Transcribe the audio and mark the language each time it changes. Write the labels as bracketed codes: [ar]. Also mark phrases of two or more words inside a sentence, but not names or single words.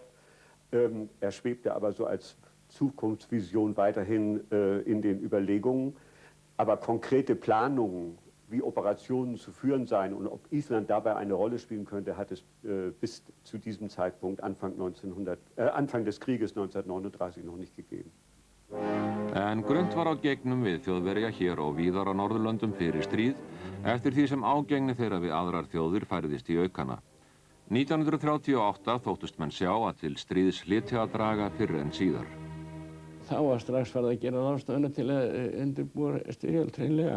[de] Er schwebte aber so als Zukunftsvision weiterhin in den Überlegungen. Aber konkrete Planungen, wie Operationen zu führen seien und ob Island dabei eine Rolle spielen könnte, hat es bis zu diesem Zeitpunkt, Anfang des Krieges 1939 noch nicht gegeben. [is] En grunnt var á gegnum við Þjóðverja hér og víðar á Norðurlöndum fyrir stríð eftir því sem ágengni þeirra við aðrar þjóðir færðist í aukana. 1938 þóttust menn sjá að til stríðs hlyti að draga fyrr en síðar. Þá var strax farið að gera ráðstafanir til að undirbúa styrjöld hreinlega.